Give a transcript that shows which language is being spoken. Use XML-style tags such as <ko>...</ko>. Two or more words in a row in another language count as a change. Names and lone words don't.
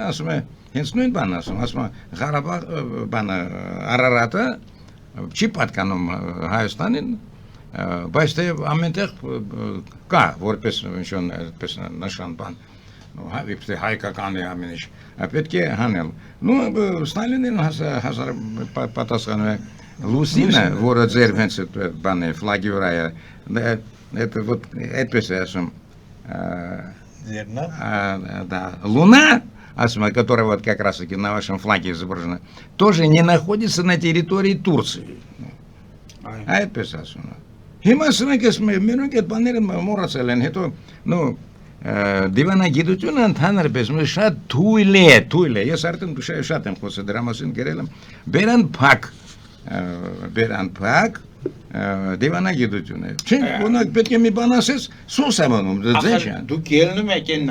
<hy>ասում է, հենց նույն բանն ասում է Ղարաբաղ բանը Արարատը չի պատկանում Հայաստանին, բայց թե ամենտեղ կա որպես ինչ-որ այդպես նշան բան, իբրե հայկական է ամեն ինչ, պետք է հանել։ Ստալինին պատասխանում է լուսինը, որը ձեր հենց բան է, ֆլագի վրա է,</hy> <ru>это вот</ru> <hy>այդպես է ասում</hy> <ru>Луна, которая вот как раз таки на вашем флаге изображена, тоже не находится на территории Турции.</ru> <hy>Այդպես ասում է։ Հիմա սրանք մենակ այդ բաները մոռացել են, հետո դիվանագիտությունը ընդհանրապես շատ թույլ է, ես արդեն շատ եմ խոսել դրա մասին, գրել եմ, բերան փակ դիվանագիտությունը։ Չէ, օրինակ պետք է մի բան ասես, սուս եմ անում, ձեզ։ Դուք ելնում եք այն</hy>